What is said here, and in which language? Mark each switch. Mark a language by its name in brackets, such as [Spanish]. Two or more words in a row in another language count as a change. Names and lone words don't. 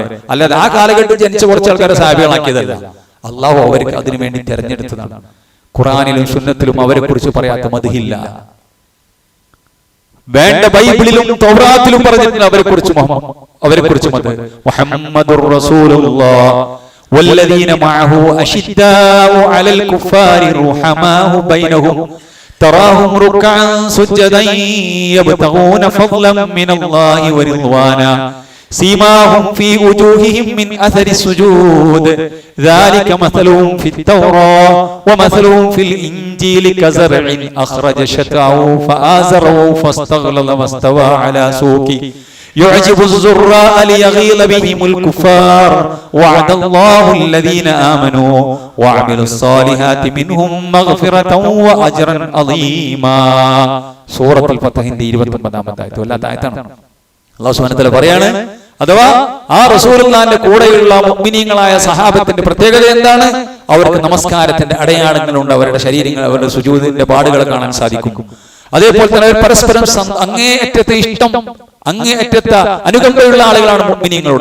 [Malayalam] അല്ലാതെ ആ കാലഘട്ടത്തിൽ ജനിച്ച കുറച്ച് ആൾക്കാരെ സഹാബികളാക്കിയതല്ല. അല്ലാഹു അവർക്ക് അതിനു വേണ്ടി തെരഞ്ഞെടുത്തതാണ്. ഖുർആനിലും സുന്നത്തിലും അവരെ കുറിച്ച് പറയാത്ത മദ്ഹില്ല. വേണ്ട ബൈബിളിലും തൗറാത്തിലും പറഞ്ഞിട്ടുണ്ട് അവരെ കുറിച്ച് മത്. [Arabic] محمد رسول الله والذين معه أشداء على الكفار رحماء بينهم تراهم ركعا سجدا يبتغون فضلا من الله ورضوانا سيماهم في وجوههم من أثر السجود ذلك مثلهم في التوراة ومثلهم في الإنجيل كزرع أخرج شطأه فآزره فاستغلظ واستوى على سوقه يعجب الزراء ليغيظ بهم الكفار وعد الله الذين آمنوا وعملوا الصالحات منهم مغفرة وأجرا عظيما. [Malayalam] സൂറത്തുൽ ഫത്ഹിന്റെ 29-ാമത്തെ ആയത്ത് വല്ലാത്ത ആയത്താണ്. [Arabic] الله سبحانه وتعالى [Malayalam] പറയാണ്, അഥവാ ആ റസൂലുള്ളാഹിന്റെ കൂടെയുള്ള മുഅ്മിനീങ്ങളായ സഹാബത്തിന്റെ പ്രത്യേകത എന്താണ്? അവർക്ക് നമസ്കാരത്തിന്റെ അടയാളങ്ങളുണ്ട്. അവരുടെ ശരീരങ്ങൾ, അവരുടെ സുജൂദിന്റെ പാടുകൾ കാണാൻ സാധിക്കും. അതേപോലെ തന്നെ അവർ പരസ്പരം അങ്ങേയറ്റത്തെ ഇഷ്ടം, അങ്ങേയറ്റത്തെ അനുകമ്പയുള്ള ആളുകളാണ് മുഅ്മിനീങ്ങളോട്.